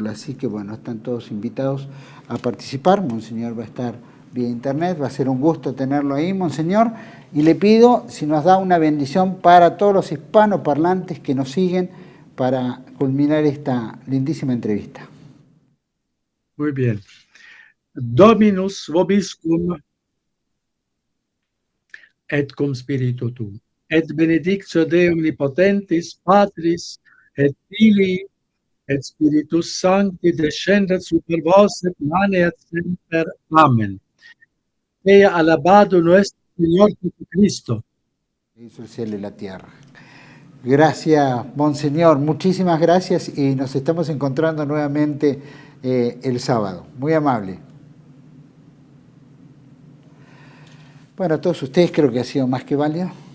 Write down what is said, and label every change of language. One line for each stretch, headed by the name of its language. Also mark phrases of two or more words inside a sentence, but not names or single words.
Spanish: Así que bueno, están todos invitados a participar. Monseñor va a estar vía internet, va a ser un gusto tenerlo ahí, Monseñor, y le pido si nos da una bendición para todos los hispanoparlantes que nos siguen para culminar esta lindísima entrevista. Muy bien.
Latin: Dominus vobiscum et cum spiritu tuum. Et benedictio Dei omnipotentis, Patris, et Filii, et Spiritus Sancti, descendat super vos et maneat semper.
Spanish: Amén. Sea alabado nuestro Señor Jesucristo. Hizo el cielo y la tierra. Gracias, Monseñor. Muchísimas gracias y nos estamos encontrando nuevamente el sábado. Muy amable. Bueno, a todos ustedes creo que ha sido más que válido.